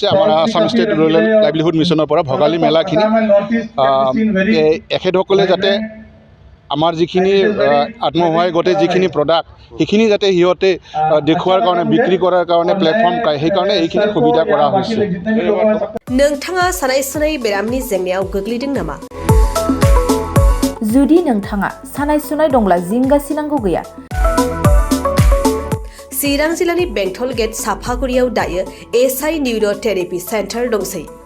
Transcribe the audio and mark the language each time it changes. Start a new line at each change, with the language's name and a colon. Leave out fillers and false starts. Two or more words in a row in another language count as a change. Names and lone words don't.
Assamese: আমাৰ আসাম ষ্টেট ৰুৰেল লাইভলিহুড মিছনৰ পৰা ভোগালী মেলাখিনি এখেতসকলে যাতে আমাৰ যিখিনি আত্মসহায়ক গোটে যিখিনি প্ৰডাক্ট সেইখিনি যাতে সিহঁতে দেখুৱাৰ কাৰণে, বিক্ৰী কৰাৰ কাৰণে প্লেটফৰ্ম পায়, সেইকাৰণে এইখিনি সুবিধা কৰা হৈছে।
Bodo: नोंथाङा सानाय सुनाय बेरामनि जेंनायाव गोग्लैदों नामा? जुदि नोंथाङा सानाय सुनाय दंब्ला जिंगा सिनांगौ गैया। चिरां जिल्लानि बेंटल गेट साफागुरियाव दायो SI निउर'थेरापि सेन्टार दंसै।